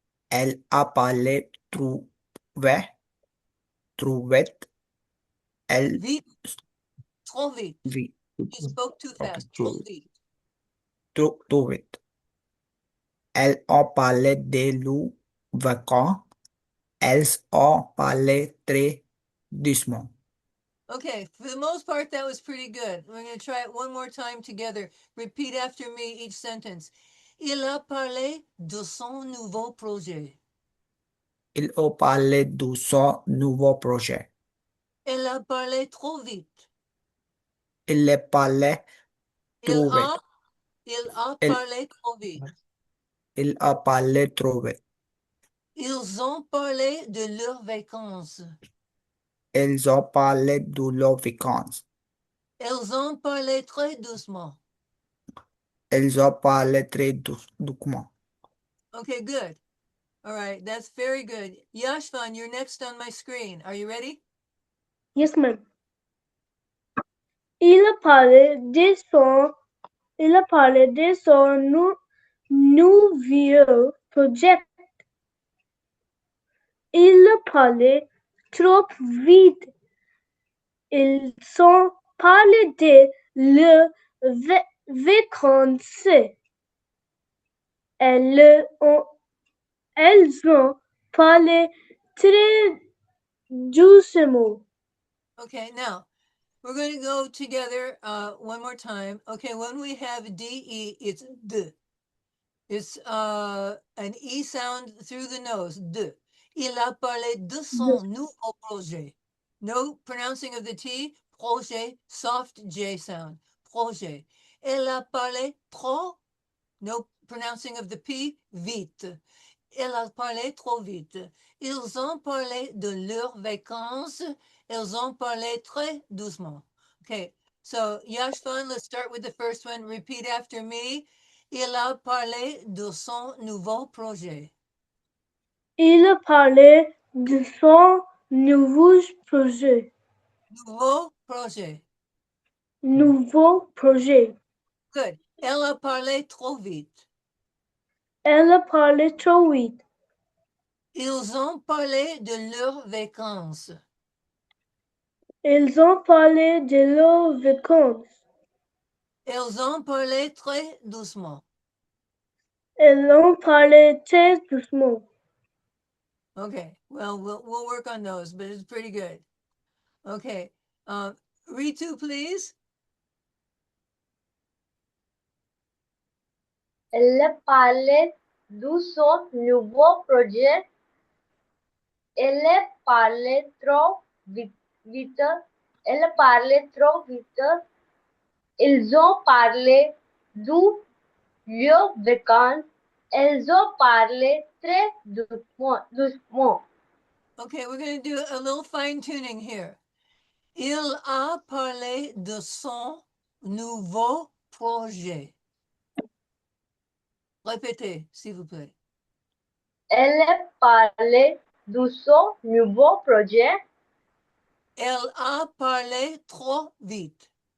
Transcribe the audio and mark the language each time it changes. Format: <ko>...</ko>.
<fr>Elle a parlé trop vite. Elle Vite, trop vite. vit</fr> <en>You spoke too ok, fast.</en> <fr>Trop vite. trop vite. Elle a parlé de leurs vacances. Elles ont parlé très doucement.</fr> <en>Okay, for the most part, that was pretty good. We're going to try it one more time together. Repeat after me each sentence.</en> <fr>Il a parlé de son nouveau projet. Il a parlé de son nouveau projet. Elle a parlé trop vite. Il a parlé Il trop a, vite. il a Il, parlé trop vite. il a parlé trop vite. Ils ont parlé de leurs vacances. Ils ont parlé de leurs vacances. Elles ont parlé très doucement. Ils ont parlé très doucement.</fr> <en>Okay, good. All right, that's very good. Yashvan, you're next on my screen. Are you ready? Yes, ma'am.</en> <fr>Il parlait de son, nouveau projet. Il parlait trop vite. Ils ont parlé de leurs vacances. Elles ont parlé très doucement.</fr> <en>Okay, now we're going to go together one more time. Okay, when we have DE, it's D. It's an E sound through the nose, D.</en> <fr>Il a parlé de son nouveau projet.</fr> <en>No pronouncing of the T, projet, soft J sound, projet.</en> <fr>Elle a parlé trop,</fr> <en>no pronouncing of the P, vite.</en> <fr>Elle a parlé trop vite. Ils ont parlé de leurs vacances. Ils ont parlé très doucement.</fr> <en>Okay, so Yashvan, let's start with the first one. Repeat after me.</en> <fr>Il a parlé de son nouveau projet. Il parlait de son nouveau projet. Nouveau projet. Nouveau projet.</fr> <en>Good.</en> <fr>Elle a parlé trop vite. Elle parlait trop vite. Ils ont parlé de leurs vacances. Ils ont parlé de leurs vacances. Elles ont parlé très doucement. Elles ont parlé très doucement.</fr> <en>Okay, well, we'll work on those, but it's pretty good. Okay, Ritu, please.</en> <fr>Elle parlait de son nouveau projet. Elle parlait trop vite. Elle parlait trop vite. Ils ont parlé de leurs vacances. Elles ont parlé très doucement.</fr> <en>Okay, we're going to do a little fine tuning here.</en> <fr>Il a parlé de son nouveau projet. Répétez, s'il vous plaît. Elle parlait de son nouveau projet. Elle a parlé trop vite.</fr>